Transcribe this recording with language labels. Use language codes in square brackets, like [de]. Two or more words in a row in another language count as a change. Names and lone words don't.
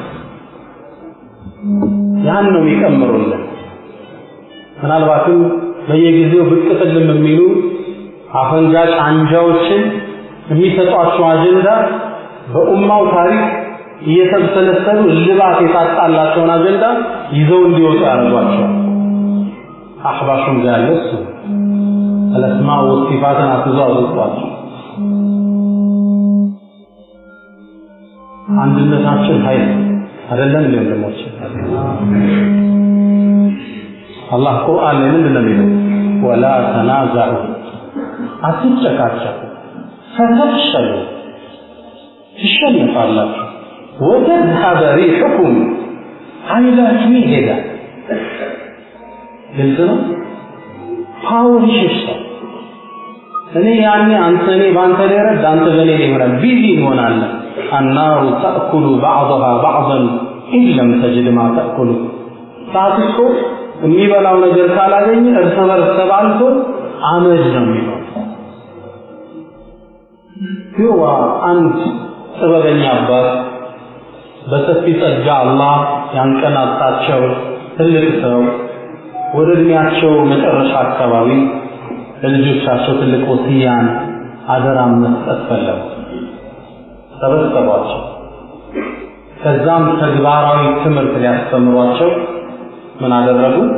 [am] ያን ነው የሚቀምሩልን ምናልባትም በየጊዜው ብቅ ጥልም የሚሉ አፈንጋጭ አንጃዎችን የሚሰጧቸው አጀንዳ በኡማው ታሪክ እየተሰለሰሉ ልባት የታጣላቸውን አጀንዳ ይዘው እንዲወጡ ያደርጓቸው አህባሹም ጋለስ [ar] الاسماء والصفات [am] አትዟዟቸው አንድነታችን ኃይል አይደለም ለወንድሞች አላህ ቁርአን ላይ ምንድን ነው የሚለው [ar] ولا تنازعوا [am] አትጨቃጨቁ ፈተፍሸሉ ትሸነፋላችሁ [ar] وتذهب ريحكم [am] ኃይላችሁ ይሄዳል ግልጽ ነው ፓወር ይሸሻል እኔ ያኔ አንተ እኔ ባንተ ላይ ረድ አንተ በኔ ላይ ይሆናል ቢዚ ይሆናል [ar] النار تأكل بعضها بعضا إن لم تجد ما تأكل [am] ታጥቆ የሚበላው ነገር ካላገኘ እርስ በርስ ተባልቶ አመድ ነው የሚሆነው ይዋ አንድ ጥበበኛ አባት በሰፊ ጸጋ አላህ ያንቀናጣቸው ትልቅ ሰው ወደ እድሜያቸው መጨረሻ አካባቢ ለልጆቻቸው ትልቅ ወሲያን አደራ መስጠት ፈለጉ ተበስተዋቸው ከዛም ተግባራዊ ትምህርት ሊያስተምሯቸው ምን አደረጉ